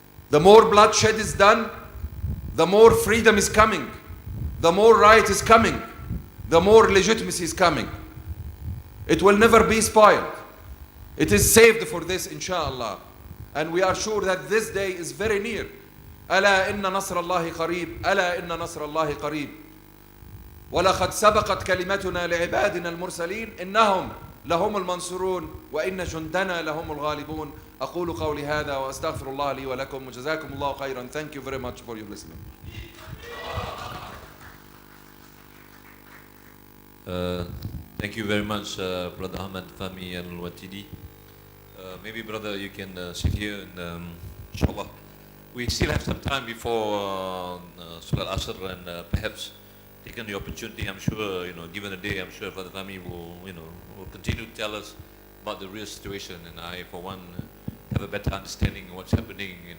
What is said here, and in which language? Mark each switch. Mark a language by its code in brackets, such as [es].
[en] The more bloodshed is done, the more freedom is coming, the more right is coming, the more legitimacy is coming. It will never be spoiled. It is saved for this, inshallah. And we are sure that this day is very near. [ar] ألا إن نصر الله قريب ألا إن نصر الله قريب ولقد سبقت كلمتنا لعبادنا المرسلين إنهم لهم المنصورون وإن جندنا لهم الغالبون أقول قولي هذا وأستغفر الله لي ولكم وجزاكم الله خيرا. [en] Thank you very much for your listening. Thank you very much, Brother Ahmad Fahmi Al-Watidi. Maybe, brother, you can sit here and inshallah. We still have some time before Salat Asr, and perhaps taking the opportunity, I'm sure, given the day, I'm sure Brother Fahmi will, will continue to tell us about the real situation, and I, for one, have a better understanding of what's happening.